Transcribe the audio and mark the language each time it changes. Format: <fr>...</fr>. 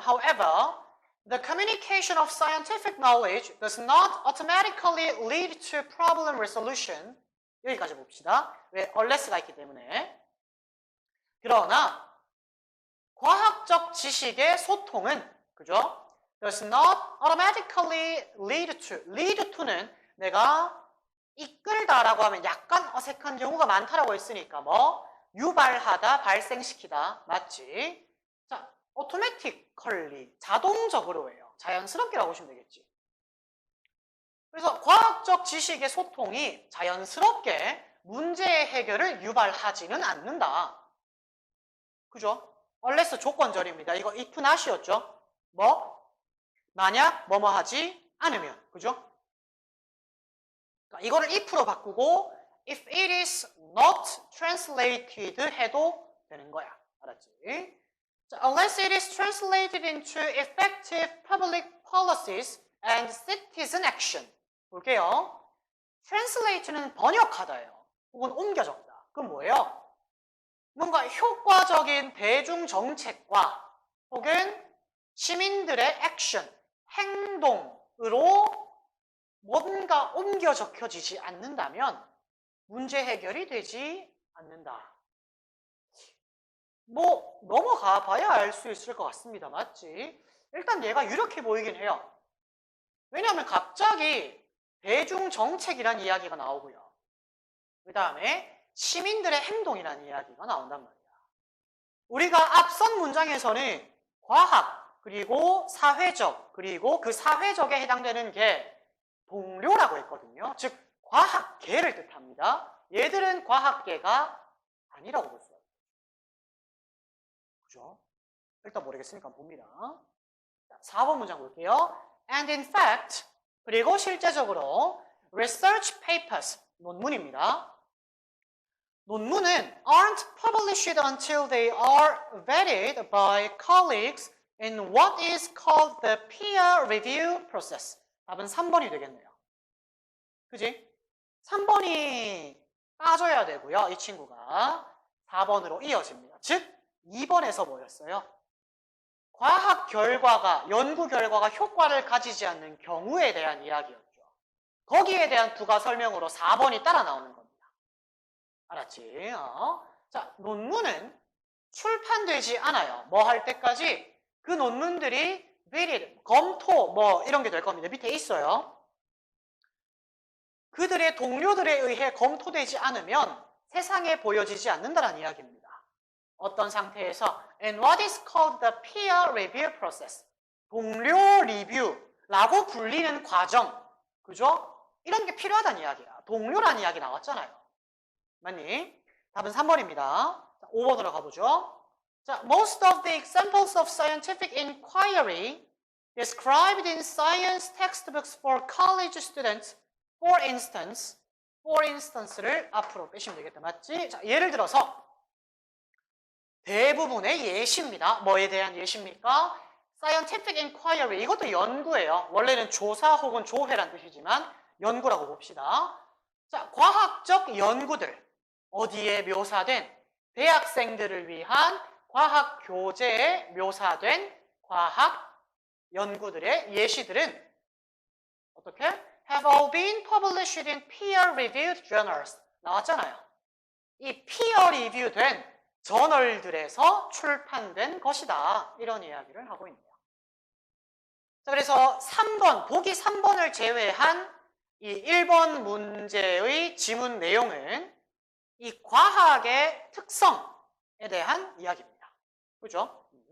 <en>However, the communication of scientific knowledge does not automatically lead to problem resolution.</en> <ko>여기까지 봅시다. 왜? unless가 있기 때문에. 그러나 과학적 지식의 소통은 그죠?</ko> <en>does not automatically lead to.</en> <ko>lead to는 내가 이끌다라고 하면 약간 어색한 경우가 많다라고 했으니까 뭐 유발하다, 발생시키다 맞지? 자, automatically 자동적으로예요. 자연스럽게라고 보시면 되겠지. 그래서 과학적 지식의 소통이 자연스럽게 문제의 해결을 유발하지는 않는다. 그죠? unless 조건절입니다. 이거 if not이었죠? 뭐? 만약 뭐뭐 하지 않으면. 그죠? 그러니까 이거를 if로 바꾸고</ko> <en>if it is not translated</en> <ko>해도 되는 거야. 알았지?</ko> <en>자, unless it is translated into effective public policies and citizen action.</en> <ko>볼게요. translate는 번역하다예요. 혹은 옮겨 적다. 그건 뭐예요? 뭔가 효과적인 대중 정책과 혹은 시민들의 액션, 행동으로 뭔가 옮겨 적혀지지 않는다면 문제 해결이 되지 않는다. 뭐 넘어가 봐야 알 수 있을 것 같습니다. 맞지? 일단 얘가 유력해 보이긴 해요. 왜냐하면 갑자기 대중정책이라는 이야기가 나오고요. 그 다음에 시민들의 행동이라는 이야기가 나온단 말이야. 우리가 앞선 문장에서는 과학, 그리고 사회적, 그리고 그 사회적에 해당되는 게 동료라고 했거든요. 즉 과학계를 뜻합니다. 얘들은 과학계가 아니라고 볼 수가 있어요. 그죠? 일단 모르겠으니까 봅니다. 4번 문장 볼게요.</ko> <en>And in fact,</en> <ko>그리고 실제적으로</ko> <en>research papers,</en> <ko>논문입니다. 논문은</ko> <en>aren't published until they are vetted by colleagues in what is called the peer review process.</en> <ko>답은 3번이 되겠네요. 그지? 3번이 빠져야 되고요. 이 친구가 4번으로 이어집니다. 즉 2번에서 뭐였어요? 과학 결과가, 연구 결과가 효과를 가지지 않는 경우에 대한 이야기였죠. 거기에 대한 부가 설명으로 4번이 따라 나오는 겁니다. 알았지? 자, 논문은 출판되지 않아요. 뭐 할 때까지? 그 논문들이 vetted, 검토, 뭐 이런 게 될 겁니다. 밑에 있어요. 그들의 동료들에 의해 검토되지 않으면 세상에 보여지지 않는다는 이야기입니다. 어떤 상태에서</ko> <en>and what is called the peer review process.</en> <ko>동료 리뷰라고 불리는 과정. 그죠? 이런 게 필요하다는 이야기야. 동료라는 이야기 나왔잖아요. 맞니? 답은 3번입니다. 5번으로 가보죠.</ko> <en>자, most of the examples of scientific inquiry described in science textbooks for college students, for instance를</en> <ko>앞으로 빼시면 되겠다. 맞지? 자, 예를 들어서 대부분의 예시입니다. 뭐에 대한 예시입니까? scientific inquiry, 이것도 연구예요. 원래는 조사 혹은 조회란 뜻이지만 연구라고 봅시다. 자, 과학적 연구들. 어디에 묘사된 대학생들을 위한 과학 교재에 묘사된 과학 연구들의 예시들은 어떻게?</ko> <en>have all been published in peer-reviewed journals.</en> <ko>나왔잖아요. 이</ko> <en>peer-review된</en> <ko>저널들에서 출판된 것이다. 이런 이야기를 하고 있네요. 자, 그래서 3번, 보기 3번을 제외한 이 1번 문제의 지문 내용은 이 과학의 특성에 대한 이야기입니다. 그죠?</ko>